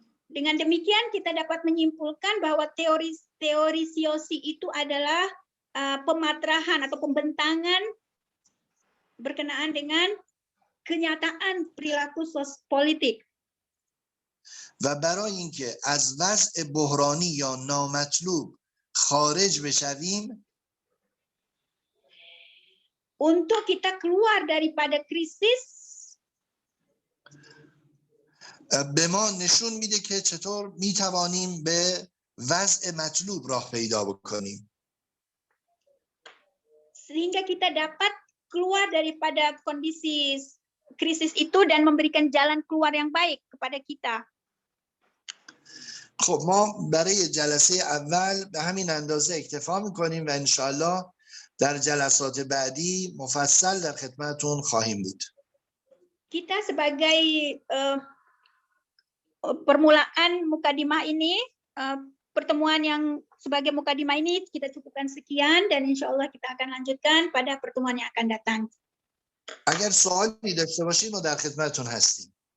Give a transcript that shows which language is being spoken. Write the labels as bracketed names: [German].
[Malay] Dengan demikian kita dapat menyimpulkan bahwa teori siosi itu adalah pematrahan atau pembentangan berkenaan dengan kenyataan perilaku politik. [Persian] و برای اینکه از وضع بحرانی یا نامطلوب خارج بشویم، [Malay] untuk kita keluar daripada krisis, [Persian] به ما نشون میده که چطور میتوانیم به وضع مطلوب راه پیدا بکنیم. [Malay] sehingga kita dapat keluar daripada kondisi krisis itu dan memberikan jalan keluar yang baik kepada kita. [Persian] خب ما برای جلسه اول به همین اندازه اکتفا میکنیم و انشالله در جلسات بعدی مفصل در خدمتون خواهیم بود. [Malay] Kita sebagai permulaan mukadimah ini, pertemuan yang sebagai mukadimah ini kita cukupkan sekian dan insyaallah kita akan lanjutkan pada pertemuan yang akan datang. [Persian] اگر سوالی داشته باشید ما در خدمتتون هستیم.